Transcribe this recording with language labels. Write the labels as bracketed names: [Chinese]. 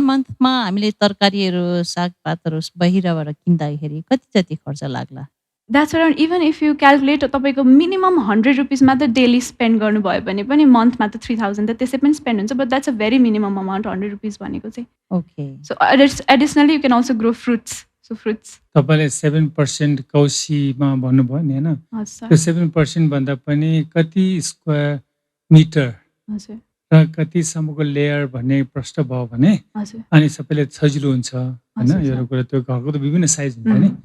[Nepali] 1 मन्थमा हामीले तरकारीहरू सागपातहरू बाहिरबाट किन्दाखेरि कति जति खर्च लाग्ला? [English] that's around even if you calculate तपाईँको minimum 100 rupees मात्र daily spend [Nepali] गर्नुभयो भने पनि मन्थमा त 3000 त त्यसै पनि [English] spend हुन्छ, but that's a very minimum amount 100 rupees [Nepali] भनेको चाहिँ। [English] Okay. So additionally you can also grow fruits. So fruits [Nepali] तपाईँले 7% कौशीमा भन्नुभयो नि होइन, हजुर त्यो 7% भन्दा पनि कति स्क्वायर मिटर हजुर र कतिसम्मको लेयर भन्ने प्रश्न भयो भने हजुर अनि सबैले सजिलो हुन्छ होइन। हजुर, यो कुरा त्यो घरको त विभिन्न साइज हुन्छ नि,